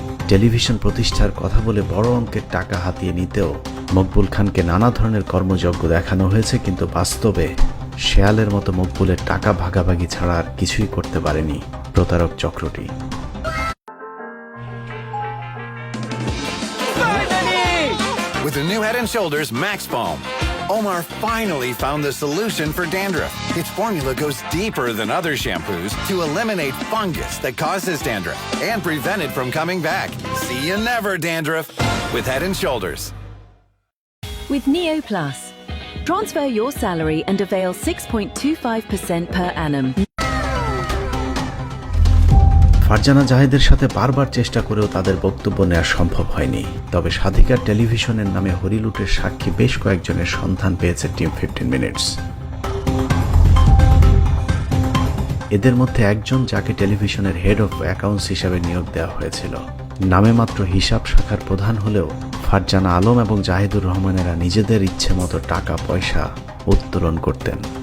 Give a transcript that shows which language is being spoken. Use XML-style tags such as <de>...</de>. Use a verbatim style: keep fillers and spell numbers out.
<bn>Television প্রতিষ্ঠার কথা বলে বড় অঙ্কের টাকা হাতিয়ে নিতেও মকবুল খানকে নানা ধরনের কর্মযজ্ঞ দেখানো হয়েছে, কিন্তু বাস্তবে শেয়ালের মতো মকবুলের টাকা ভাগাভাগি ছাড়া আর কিছুই করতে পারেনি প্রতারক চক্রটি।</bn> <en>With the new Head and Shoulders Max Balm, Omar finally found the solution for dandruff. Its formula goes deeper than other shampoos to eliminate fungus that causes dandruff and prevent it from coming back. See you never dandruff with Head and Shoulders. With Neo Plus, transfer your salary and avail six point two five percent per annum.</en> <bn>Farzana জাহিদের সাথে বারবার চেষ্টা করেও তাদের বক্তব্য নেওয়া সম্ভব হয়নি। তবে স্বাধিকার টেলিভিশনের নামে হরিলুটের সাক্ষী বেশ কয়েকজনের সন্ধান পেয়েছে টিম ফিফটিন মিনিটস। এদের মধ্যে একজন, যাকে টেলিভিশনের হেড অফ অ্যাকাউন্টস হিসাবে নিয়োগ দেওয়া হয়েছিল, নামে মাত্র হিসাব শাখার প্রধান হলেও ফারজানা আলম এবং জাহিদুর রহমানেরা নিজেদের ইচ্ছে মতো টাকা পয়সা উত্তোলন করতেন।</bn>